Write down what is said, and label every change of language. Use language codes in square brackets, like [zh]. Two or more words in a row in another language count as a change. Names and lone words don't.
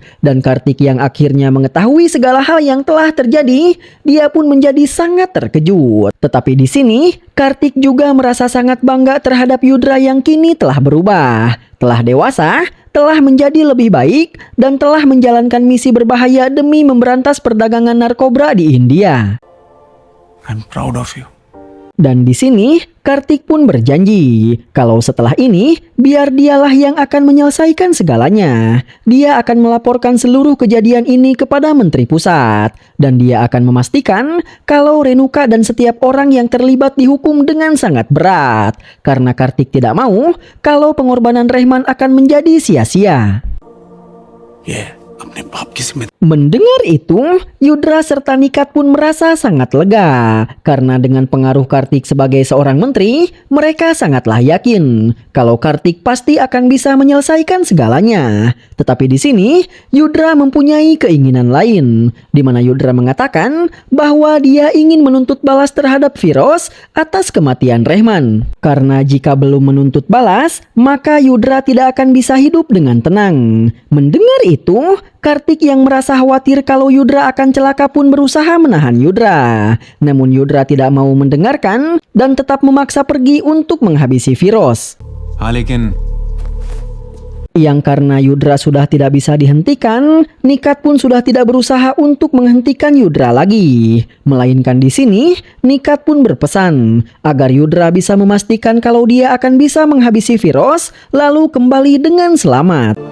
[id] Dan Kartik yang akhirnya mengetahui segala hal yang telah terjadi, dia pun menjadi sangat terkejut. Tetapi di sini, Kartik juga merasa sangat bangga terhadap Yudra yang kini telah berubah, telah dewasa, telah menjadi lebih baik, dan telah menjalankan misi berbahaya demi memberantas perdagangan narkoba di India. [en] I'm proud of you. [id] Dan di sini, Kartik pun berjanji kalau setelah ini, biar dialah yang akan menyelesaikan segalanya. Dia akan melaporkan seluruh kejadian ini kepada Menteri Pusat. Dan dia akan memastikan kalau Renuka dan setiap orang yang terlibat dihukum dengan sangat berat. Karena Kartik tidak mau kalau pengorbanan Rehman akan menjadi sia-sia. [hi] Yeah, अपने बाप की जिम्मेदारी। [id] Mendengar itu, Yudra serta Nikat pun merasa sangat lega. Karena dengan pengaruh Kartik sebagai seorang menteri, mereka sangatlah yakin kalau Kartik pasti akan bisa menyelesaikan segalanya. Tetapi di sini, Yudra mempunyai keinginan lain, di mana Yudra mengatakan bahwa dia ingin menuntut balas terhadap Firoz atas kematian Rehman. Karena jika belum menuntut balas, maka Yudra tidak akan bisa hidup dengan tenang. Mendengar itu, Kartik yang merasa khawatir kalau Yudra akan celaka pun berusaha menahan Yudra. Namun Yudra tidak mau mendengarkan dan tetap memaksa pergi untuk menghabisi Firoz. [hi] हाँ लेकिन [id] Yang karena Yudra sudah tidak bisa dihentikan, Nikat pun sudah tidak berusaha untuk menghentikan Yudra lagi. Melainkan di sini, Nikat pun berpesan agar Yudra bisa memastikan kalau dia akan bisa menghabisi Firoz lalu kembali dengan selamat.